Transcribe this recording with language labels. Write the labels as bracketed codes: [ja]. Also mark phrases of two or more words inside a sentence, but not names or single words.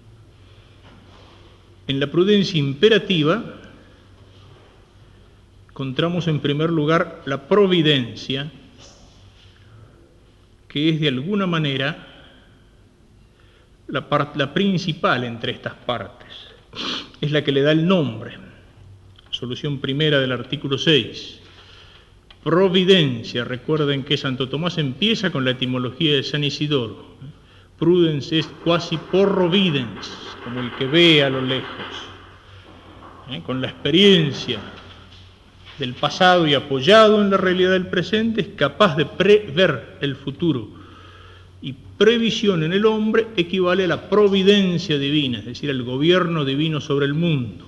[es] En la prudencia imperativa encontramos en primer lugar la providencia, que es de alguna manera la principal entre estas partes. Es la que le da el nombre. Solución primera del artículo 6. Providencia. Recuerden que Santo Tomás empieza con la etimología de San Isidoro. [la] Prudens est quasi providens, [es] como el que ve a lo lejos. Con la experiencia del pasado y apoyado en la realidad del presente, es capaz de prever el futuro. Y previsión en el hombre equivale a la providencia divina, es decir, al gobierno divino sobre el mundo.